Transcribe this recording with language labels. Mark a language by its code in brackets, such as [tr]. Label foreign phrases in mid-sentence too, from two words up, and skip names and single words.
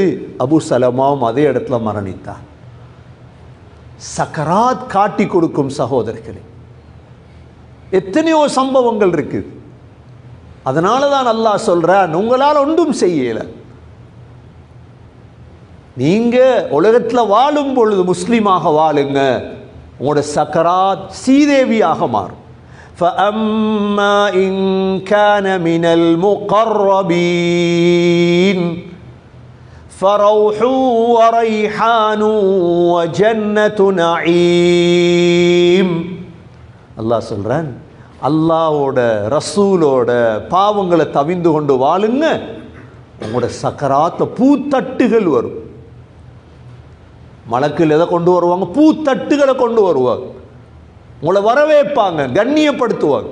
[ta] அபூ சலமாவும் அதே இடத்துல மரணித்தார். சக்கராத் காட்டி கொடுக்கும் சகோதரர்களே, எத்தனையோ சம்பவங்கள் இருக்கு. அதனால தான் அல்லாஹ் சொல்றான், உங்களால் ஒன்றும் செய்யல. நீங்க உலகத்தில் வாழும் பொழுது முஸ்லீமாக வாழுங்க, உங்களோட சக்கராத் சீதேவியாக மாறும். [ar] فَأَمَّا إِنْ كَانَ مِنَ الْمُقَرَّبِينَ فَرَوْحٌ وَرَيْحَانٌ وَجَنَّةُ نَعِيمٍ. [ta] அல்லாஹ் சொல்றான், அல்லாஹ்வோட ரசூலோட பாவங்களை தவிந்து கொண்டு வாழுங்க, உங்களோட சக்கராத்த பூத்தட்டுகள் வரும். மலக்குகள் எதை கொண்டு வருவாங்க? பூத்தட்டுகளை கொண்டு வருவாங்க. உங்களை வரவேற்பாங்க, கண்ணியப்படுத்துவாங்க.